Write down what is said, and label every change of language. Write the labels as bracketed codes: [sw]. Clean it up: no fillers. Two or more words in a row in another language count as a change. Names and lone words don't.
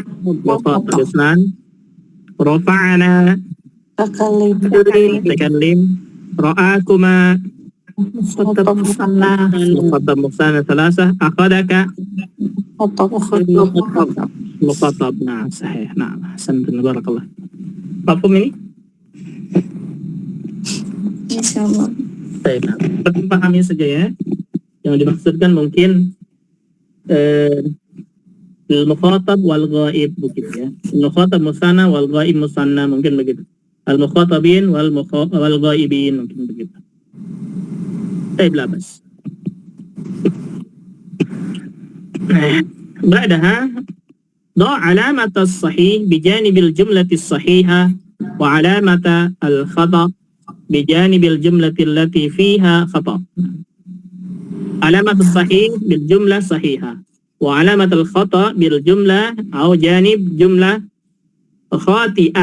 [ar] مخاطب اثنان. رفعنا. تكلم. رآكما. مخاطب مثنى مخاطب مثنى. ثلاثة. أخذك. مخاطب. Nah، صحيح. Nah, أحسنتم، بارك الله. [id] Mafhum ini? Insyaallah. Baik, nah, kita pahami saja ya. Yang dimaksudkan mungkin [ar] المخاطب والغائب [id] begitu ya. [ar] المخاطب مثنى والغائب مثنى [id] mungkin begitu. [ar] المخاطبين والغائبين [id] mungkin begitu. Baik, labas. [ar] بعدها ضع علامة الصحيح بجانب الجملة الصحيحة وعلامة الخطأ بجانب الجملة التي فيها خطأ. علامة الصحيح بالجملة صحيحة وعلامة الخطأ بالجملة أو جانب جملة خاطئة.